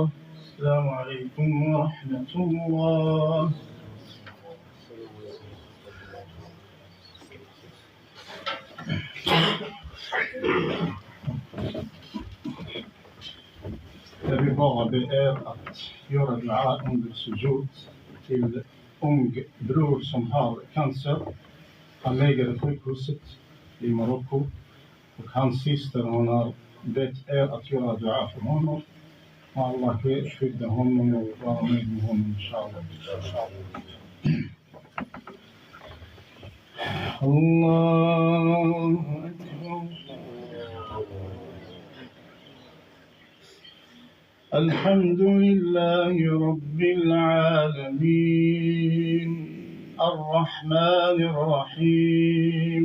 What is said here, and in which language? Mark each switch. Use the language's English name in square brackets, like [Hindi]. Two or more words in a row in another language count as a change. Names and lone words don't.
[Arabic] السلام عليكم ورحمة الله. [Swedish] Jag vill bara be er att göra dua under sujud till ung bror som har cancer. Han lägger i sjukhuset i Marocko och hans syster hon har bett er att göra dua för honom. Och Allah skydda honom och vara med honom inshallah. [Arabic] الله أكبر. الحمد لله رب العالمين الرحمن الرحيم